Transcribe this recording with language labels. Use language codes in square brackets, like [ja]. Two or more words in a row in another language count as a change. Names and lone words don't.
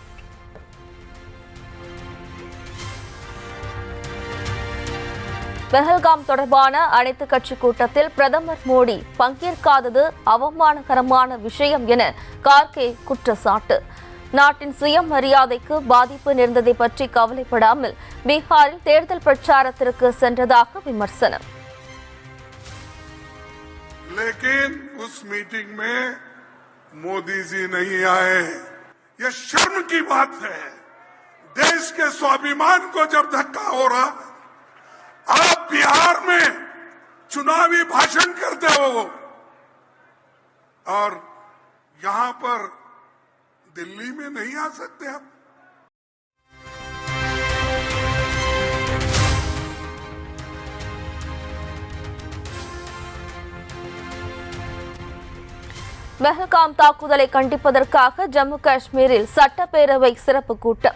[ta] பஹல்காம் தொடர்பான அனைத்து கட்சி கூட்டத்தில் பிரதமர் மோடி பங்கேற்காதது அவமானகரமான விஷயம் என கார்கே குற்றச்சாட்டு. நாட்டின் சுயமரியாதைக்கு பாதிப்பு நேர்ந்ததை பற்றி கவலைப்படாமல் பீகாரில் தேர்தல் பிரச்சாரத்திற்கு சென்றதாக விமர்சனம். [hi] लेकिन उस मीटिंग में मोदी जी नहीं आए। यह शर्म की बात है। देश के स्वाभिमान को जब धक्का हो रहा, आप बिहार में चुनावी भाषण करते हो और यहां पर दिल्ली में नहीं आ सकते आप। [ta] பஹல்காம் தாக்குதலை கண்டிப்பதற்காக ஜம்மு காஷ்மீரில் சட்டப்பேரவை சிறப்பு கூட்டம்.